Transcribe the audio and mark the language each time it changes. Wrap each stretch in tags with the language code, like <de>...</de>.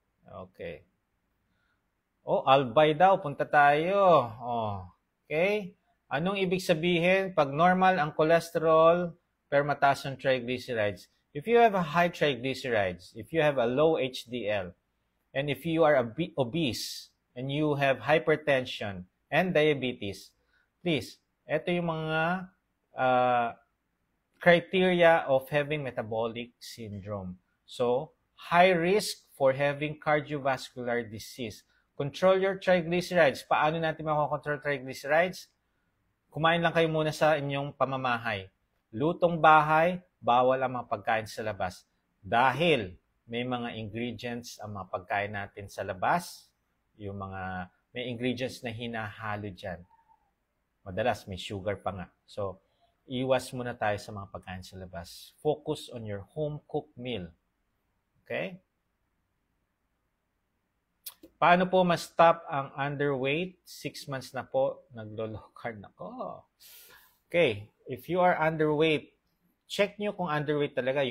<tl>Okay. Oh, albay daw. Punta tayo. Oh, okay. Anong ibig sabihin pag normal ang cholesterol pero mataas ang triglycerides?</tl> <en>If you have a high triglycerides, if you have a low HDL, and if you are obese, and you have hypertension and diabetes, please,</en> <tl>ito yung mga</tl> <en>criteria of having metabolic syndrome. So, high risk for having cardiovascular disease. Control your triglycerides.</en> <tl>Paano natin makakontrol</tl> <en>triglycerides?</en> <tl>Kumain lang kayo muna sa inyong pamamahay. Lutong bahay, bawal ang mga pagkain sa labas. Dahil may mga ingredients ang mga pagkain natin sa labas, may ingredients na hinahalo dyan. Madalas may sugar pa nga. So, iwas muna tayo sa mga pagkain sa labas.</tl> <en>Focus on your home-cooked meal. Okay?</en> <tl>Paano po ma-stop ang underweight? 6 months na po, naglo-low carb na ko.</tl> <en>Okay, if you are underweight,</en> <tl>check nyo kung underweight talaga.</tl>